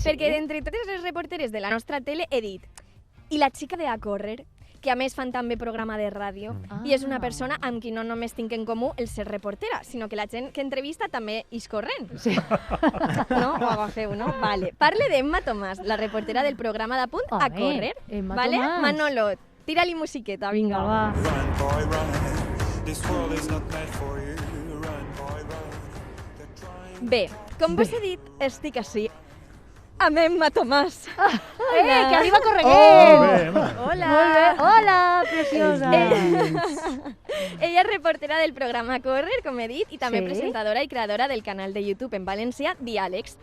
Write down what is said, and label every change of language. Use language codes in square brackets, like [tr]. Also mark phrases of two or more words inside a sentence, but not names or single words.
[ca] Perquè d'entre totes les reporteres de la nostra tele he dit i la xica de A Córrer, que a més fan també programa de ràdio, i és una persona amb qui no només tinc en comú el ser reportera, sinó que la gent que entrevista també és corrent. Sí. No? Ho agafeu, no? Vale. Parle d'Emma Tomàs, la reportera del programa d'A Punt A Córrer. Emma vale? Tomàs. Manolo, tira-li musiqueta, vinga. Va. [en] Run, boy, run. This world is not meant for you. Run, boy, run. They're trying. [ca] Bé, com vos he dit, estic així amb Emma Tomàs. Que arriba correguent! Hola! Molt bé. Hola, preciosa! Ella és reportera del programa Córrer, com he dit, i també Sí. presentadora i creadora del canal de YouTube en valencià Diàlegs,